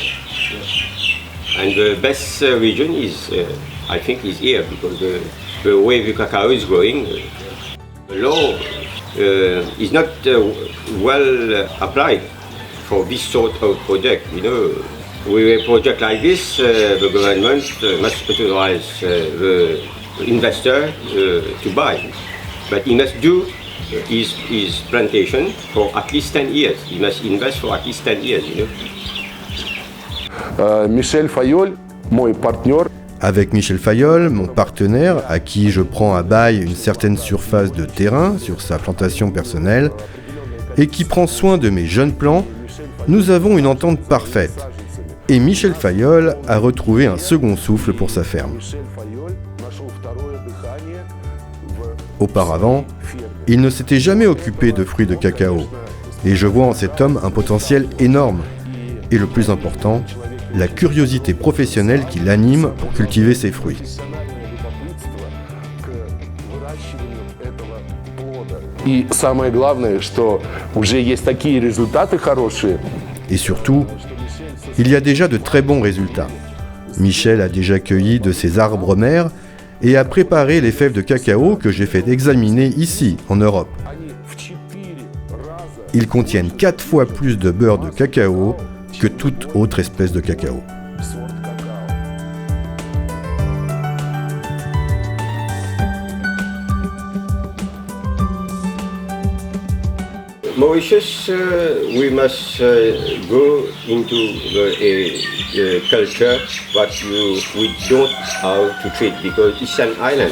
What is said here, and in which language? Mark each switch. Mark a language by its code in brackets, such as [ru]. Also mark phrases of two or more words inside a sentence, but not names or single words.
[en] And the best region is, I think, is here, because the way the cacao is growing, the law is not well applied for this sort of project. You know, with a project like this, the government must authorize the investor to buy, but he must do his plantation for at least 10 years. He must invest for at least 10 years, you know. [fr] Michel Fayolle, mon partenaire. Avec Michel Fayolle, mon partenaire, à qui je prends à bail une certaine surface de terrain sur sa plantation personnelle, et qui prend soin de mes jeunes plants, nous avons une entente parfaite. Et Michel Fayolle a retrouvé un second souffle pour sa ferme. Auparavant, il ne s'était jamais occupé de fruits de cacao, Et je vois en cet homme un potentiel énorme. Et le plus important, la curiosité professionnelle qui l'anime pour cultiver ses fruits. [ru] И самое главное, что уже есть такие результаты хорошие. [fr] Et surtout, il y a déjà de très bons résultats. Michel a déjà cueilli de ses arbres mères et a préparé les fèves de cacao que j'ai fait examiner ici, en Europe. Ils contiennent 4 fois plus de beurre de cacao que toute autre espèce de cacao. [en] Mauritius, we must go into a culture but we don't how to treat because it's an island.